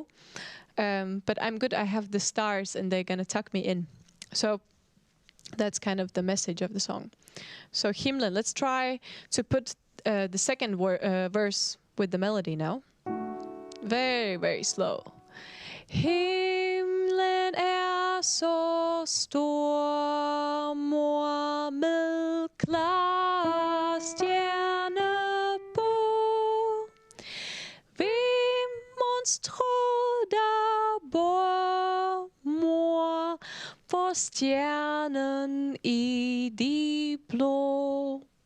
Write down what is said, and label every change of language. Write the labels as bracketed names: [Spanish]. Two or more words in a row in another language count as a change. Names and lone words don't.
[English] But I'm good. I have the stars and they're gonna tuck me in." So that's kind of the message of the song. So himlen, let's try to put the second verse with the melody now. Very, very slow. [Danish] Himlen så stor, mor, med klare stjerner på. Hvem monstro der bor, mor, på stjernen i de blå.